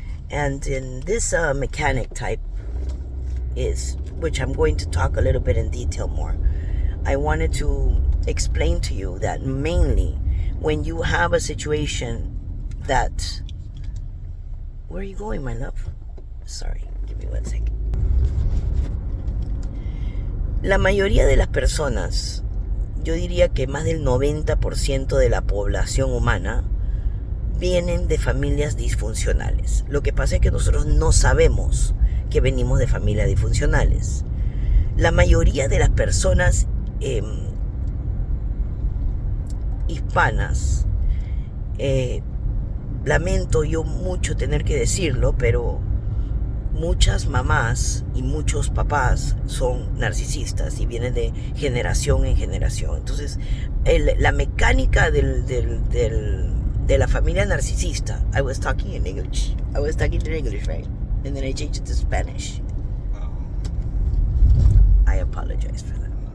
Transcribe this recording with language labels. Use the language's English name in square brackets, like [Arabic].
[English] And in this mechanic type is, which I'm going to talk a little bit in detail more, I wanted to explain to you that mainly when you have a situation that... Where are you going, my love? Sorry, give me 1 second. [Spanish] La mayoría de las personas, yo diría que más del 90% de la población humana, vienen de familias disfuncionales. Lo que pasa es que nosotros no sabemos que venimos de familias disfuncionales. La mayoría de las personas hispanas, lamento yo mucho tener que decirlo, pero muchas mamás y muchos papás son narcisistas y vienen de generación en generación. Entonces, la mecánica de la familia narcisista... [English] I was talking in English. Right? And then I changed it to Spanish. I apologize for that.